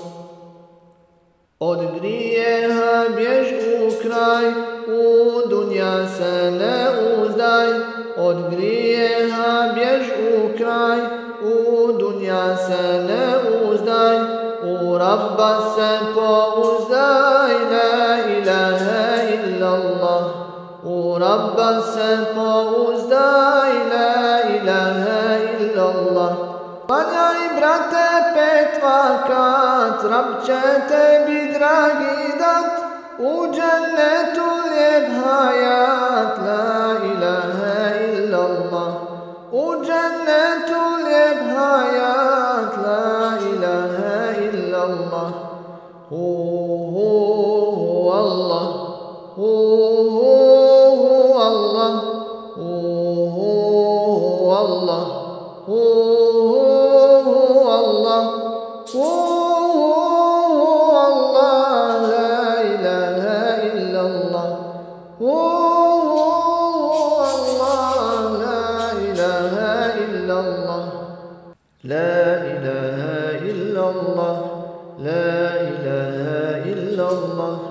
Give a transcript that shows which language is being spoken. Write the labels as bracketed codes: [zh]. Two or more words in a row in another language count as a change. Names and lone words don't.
[bs] Od grijeha bjež u kraj, u dunja se ne uzdaj. Od grijeha bjež u kraj, u dunja se ne uzdaj. U Rabba se pouzdaj, [ar] لا إله إلا الله. [bs] U Rabba se pouzdaj, [ar] لا إله إلا الله. [bs] Klanjaj, brate, 5 vakat, Rab će tebi dragi dat, u džennetu lijep hayat, [ar] لا إله إلا الله. [bs] U džennetu lijep hayat, [ar] لا إله إلا الله. Allah, Allah, Allah, Allah, Allah, لا إله إلا الله. الله، لا إله إلا الله. لا إله إلا الله. لا إله إلا الله.